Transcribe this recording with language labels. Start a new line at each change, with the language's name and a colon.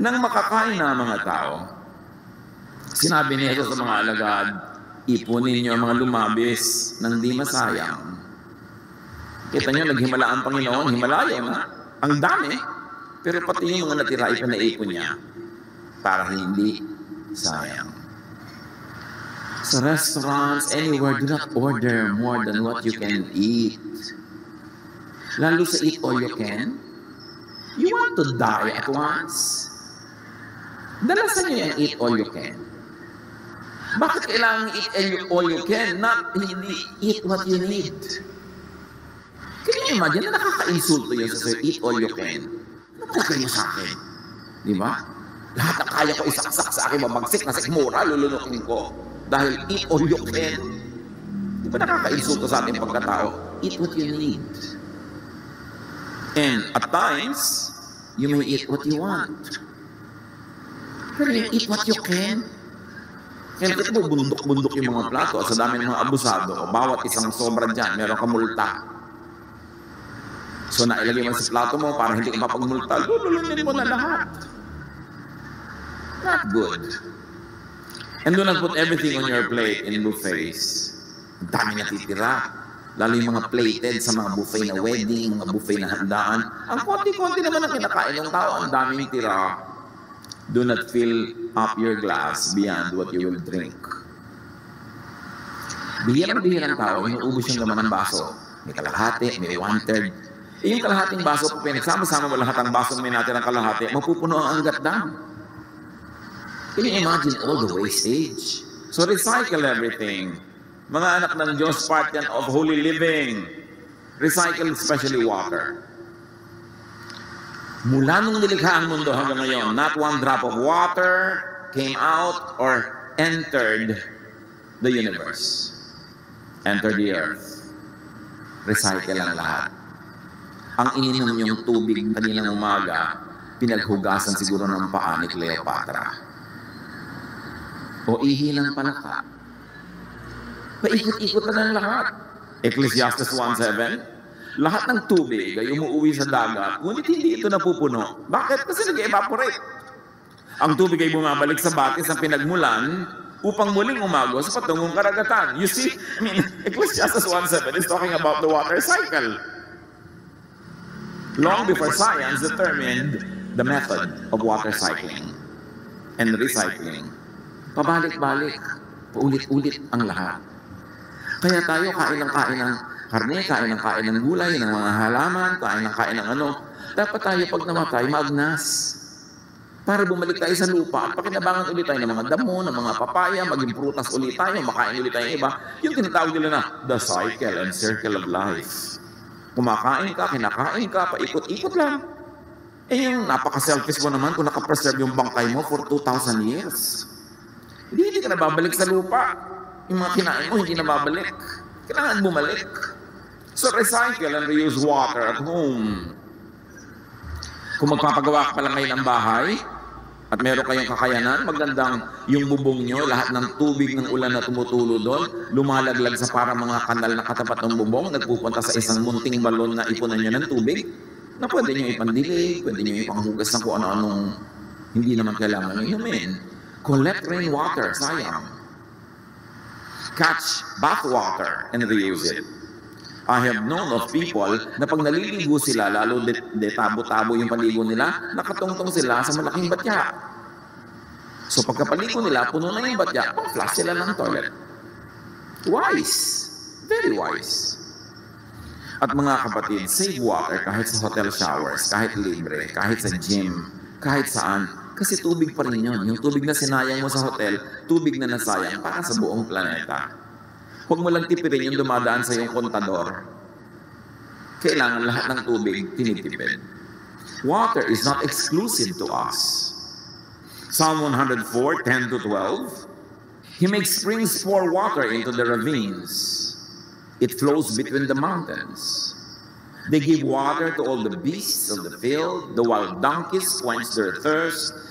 Filipino: Nang makakain na mga tao, sinabi ni Jesus sa mga alagad, ipunin niyo ang mga lumabis nang di masayang. Kita niyo, naghimala ang Panginoon, himalayo na. Ang dami, pero pati yung mga natira ipinaipon niya para hindi sayang.
English: Sa restaurants, anywhere, do not order more than what you can eat.
Filipino: Lalo sa
English: eat all you can. You want to die at once?
Filipino: Dalasan niyo yung
English: eat all you can.
Filipino: Bakit kailangan
English: eat all you can, not
Filipino: hindi
English: eat what you need? Can you imagine
Filipino: na nakaka-insulto yun sa
English: eat all you can?
Filipino: Ano po kayo sa akin? Di ba? Lahat na kaya ko isaksak sa akin, mabagsik na sikmura, lulunukin ko. Dahil
English: eat all you can.
Filipino: Di ba nakaka-insulto sa ating pagkatao?
English: Eat what you need. And at times, you may eat what you want.
Filipino: Pero
English: you eat what you can.
Filipino: Kaya nakita mo, bundok-bundok yung mga plato sa dami ng mga abusado. Bawat isang sobra dyan, meron ka multa. So nailagay mo sa plato mo para hindi ka mapagmulta, lulunin mo na lahat.
English: Not good. And do not put everything on your plate in buffets.
Filipino: Ang dami natitira. Lalo yung mga plated sa mga buffet na wedding, mga buffet na handaan. Ang konti-konti naman ang kinakain ng tao. Ang daming tira.
English: Do not fill up your glass beyond what you will drink.
Filipino: Bihirang tao, inuubos yung laman ng baso. May kalahati, may 1/3. Yung kalahating baso, kung pinagsama-sama mo lahat ang baso may natin ang kalahati, mapupuno ang hanggat dam.
English: Can you imagine all the wastage? So recycle everything.
Filipino: Mga anak ng Diyos,
English: part
Filipino: yan
English: of holy living. Recycle especially water.
Filipino: Mula nung nilikha ang mundo hanggang ngayon,
English: not one drop of water came out or entered the universe. Entered the earth. Recycle
Filipino: ang lahat. Ang ininom niyong tubig kaninang umaga, pinaghugasan siguro ng paa ni Cleopatra. O ihilang palaka. Paikot-ikot na ng lahat. Ecclesiastes 1:7, lahat ng tubig ay umuwi sa dagat, ngunit hindi ito napupuno. Bakit? Kasi nag-evaporate. Ang tubig ay bumabalik sa batis ng pinagmulan upang muling umagos sa patungong karagatan.
English: You see, Ecclesiastes 1:7 is talking about the water cycle. long before science determined the method of water cycling and recycling.
Filipino: Pabalik-balik, paulit-ulit ang lahat. Kaya tayo kain ng karne, kain ng gulay, ng mga halaman, kain ng ano. Dapat tayo pag namatay, magnas. Para bumalik tayo sa lupa at pakinabangan ulit tayo ng mga damo, ng mga papaya, maging prutas ulit tayo, makain ulit tayo ng iba. Yung tinatawag nila na
English: the cycle and circle of life.
Filipino: Kumakain ka, kinakain ka, paikot-ikot lang. Eh yung napaka-selfish mo naman kung nakapreserve yung bangkay mo
English: for 2,000 years.
Filipino: Hindi ka na babalik sa lupa. Yung mga kinain mo, hindi na babalik. Kailangan bumalik.
English: So recycle and reuse water at home.
Filipino: Kung magpapagawa ka pa lang ngayon ng bahay, at meron kayong kakayanan, magandang yung bubong nyo, lahat ng tubig ng ulan na tumutulo doon, lumalaglag sa para mga kanal na katapat ng bubong, nagpupunta sa isang munting balon na ipunan nyo ng tubig, na pwede nyo ipandilig, pwede nyo ipanghugas ng kung ano-anong hindi naman kailangan nyo inumin.
English: Collect rainwater,
Filipino: sayang.
English: Catch bath water and reuse it. I have known of people
Filipino: na pag naliligo sila, lalo tabo-tabo yung paligo nila, nakatungtong sila sa malaking batya. So pagkapaligo nila, puno na yung batya, pang-flush sila ng toilet.
English: Wise. Very wise.
Filipino: At mga kapatid,
English: save water
Filipino: kahit sa hotel showers, kahit libre, kahit sa gym, kahit saan. Kasi tubig pa rin yun. Yung tubig na sinayang mo sa hotel, tubig na nasayang para sa buong planeta. Huwag mo lang tipirin yung dumadaan sa iyong kontador. Kailangan lahat ng tubig tinitipid.
English: Water is not exclusive to us. Psalm 104, 10-12. He makes springs pour water into the ravines. It flows between the mountains. They give water to all the beasts of the field. The wild donkeys quench their thirst.